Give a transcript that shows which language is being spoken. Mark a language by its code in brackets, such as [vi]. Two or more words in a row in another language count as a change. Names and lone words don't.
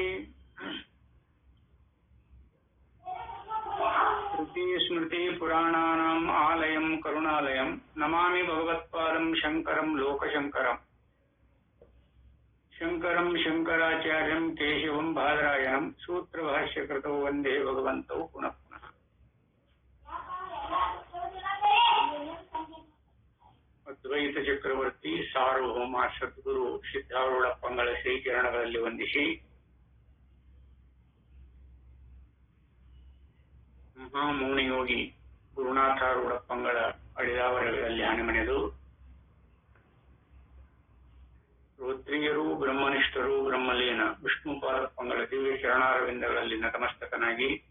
[sa] श्रुति स्मृति पुराणानाम् आलयं करुणालयं नमामि भगवत्पादं शङ्करं लोकशङ्करम्। शङ्करं शङ्कराचार्यं केशवं बादरायणं सूत्रभाष्यकृतौ वन्दे भगवन्तौ पुनः पुनः। [kn] ಅದ್ವೈತ ಚಕ್ರವರ್ತಿ ಸಾರ್ವಭೌಮ ಸದ್ಗುರು ಸಿದ್ಧಾರೂಢಪ್ಪಂಗಳ ಶ್ರೀಚರಣಗಳಲ್ಲಿ ವಂದಿಸಿ ಮಹಾಮೌನಿಯೋಗಿ ಗುರುನಾಥಾರೂಢಪ್ಪಂಗಳ ಅಡಿದಾವರಗಳಲ್ಲಿ ಹಣೆಮಣೆದು ರುದ್ರಿಯರು ಬ್ರಹ್ಮನಿಷ್ಠರು ಬ್ರಹ್ಮಲೀನ ವಿಷ್ಣುಪಾದಪ್ಪಂಗಳ ದಿವ್ಯ ಚರಣಾರವಿಂದಗಳಲ್ಲಿ ನತಮಸ್ತಕನಾಗಿ